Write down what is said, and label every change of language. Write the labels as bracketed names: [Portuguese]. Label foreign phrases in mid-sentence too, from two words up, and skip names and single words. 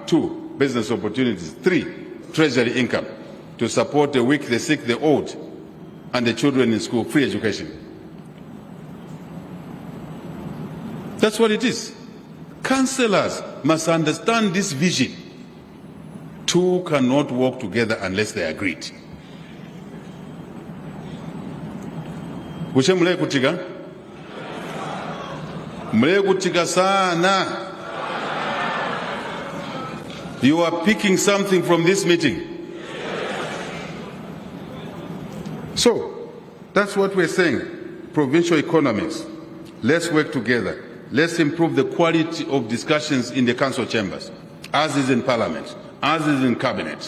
[English] 2, business opportunities. 3, treasury income to support the weak, the sick, the old, and the children in school, free education. That's what it is. Councillors must understand this vision. Two cannot work together unless they agreed. [Bemba] Mule kutika sana. [English] You are picking something from this meeting. So, that's what we're saying. Provincial economies. Let's work together. Let's improve the quality of discussions in the council chambers, as is in parliament, as is in cabinet.